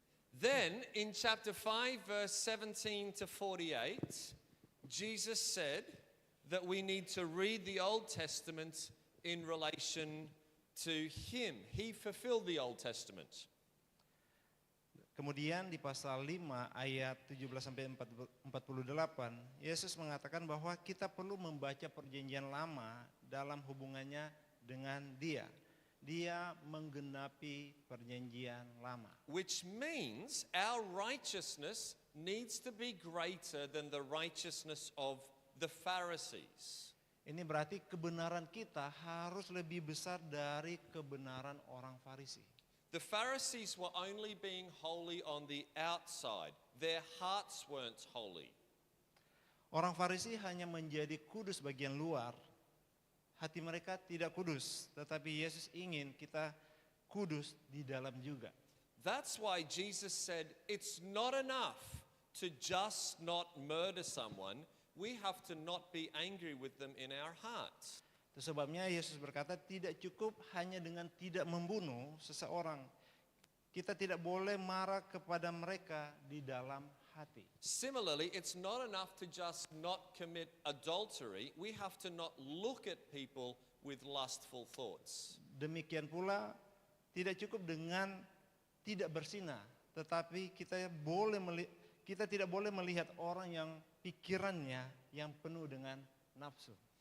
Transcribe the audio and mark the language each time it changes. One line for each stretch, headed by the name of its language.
English: Then in chapter 5 verse 17 to 48, Jesus said that we need to read the Old Testament in relation to him. He fulfilled the Old Testament.
Indonesian: Kemudian di pasal 5 ayat 17 sampai 48, Yesus mengatakan bahwa kita perlu membaca perjanjian lama dalam hubungannya dengan Dia. Dia menggenapi perjanjian lama.
English: Which means our righteousness needs to be greater than the righteousness of the Pharisees.
Indonesian: Ini berarti kebenaran kita harus lebih besar dari kebenaran orang Farisi.
English: The Pharisees were only being holy on the outside. Their hearts weren't holy.
Indonesian: Orang Farisi hanya menjadi kudus bagian luar. Hati mereka tidak kudus, tetapi Yesus ingin kita kudus di dalam juga.
English: That's why Jesus said it's not enough to just not murder someone. We have to not be angry with them in our hearts.
Indonesian: Itu sebabnya Yesus berkata tidak cukup hanya dengan tidak membunuh seseorang. Kita tidak boleh marah kepada mereka di dalam hati.
English: Similarly, it's not enough to just not commit adultery. We have to not look at people with lustful thoughts.
Indonesian: Demikian pula tidak cukup dengan tidak berzina, tetapi kita tidak boleh melihat orang yang pikirannya yang penuh dengan nafsu.